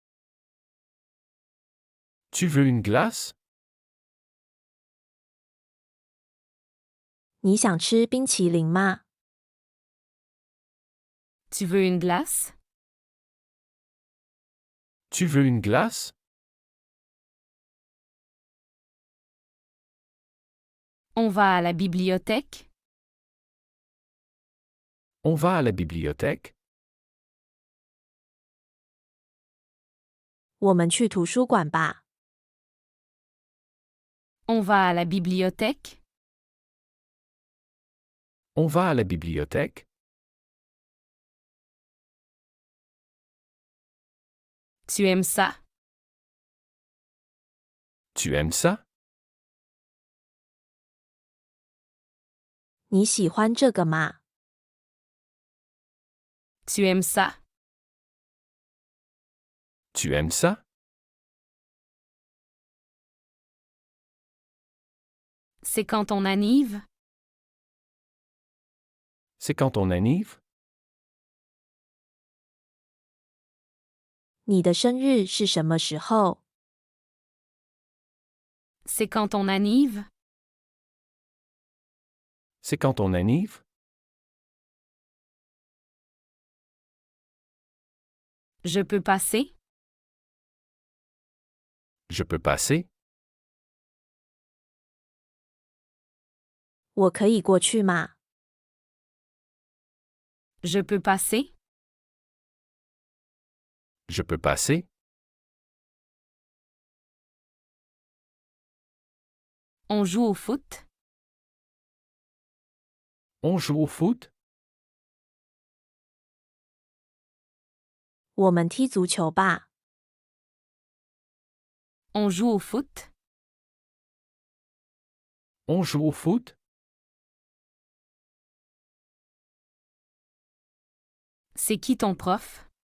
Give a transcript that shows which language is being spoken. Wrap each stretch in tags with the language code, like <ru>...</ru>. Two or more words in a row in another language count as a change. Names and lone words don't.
<fr>Tu veux une glace?</fr> <zh>你想吃冰淇淋吗？</zh> <fr>Tu veux une glace? Tu veux une glace? On va à la bibliothèque? On va à la bibliothèque?</fr> <zh>我们去图书馆吧。</zh> <fr>On va à la bibliothèque? On va à la bibliothèque? Tu aimes ça? Tu aimes ça?</fr> <zh>你喜欢这个吗？</zh> <fr>Tu aimes ça? Tu aimes ça? C'est quand on annive? C'est quand on annive?</fr> <zh>你的生日是什么时候？</zh> <fr>C'est quand on annive? C'est quand on annive? Je peux passer? Je peux passer?</fr> <zh>我可以过去吗？</zh> <fr>Je peux passer? Je peux passer? On joue au foot? On joue au foot?</fr> <zh>我们踢足球吧。</zh> <fr>On joue au foot? On joue au foot? C'est qui ton prof?</fr>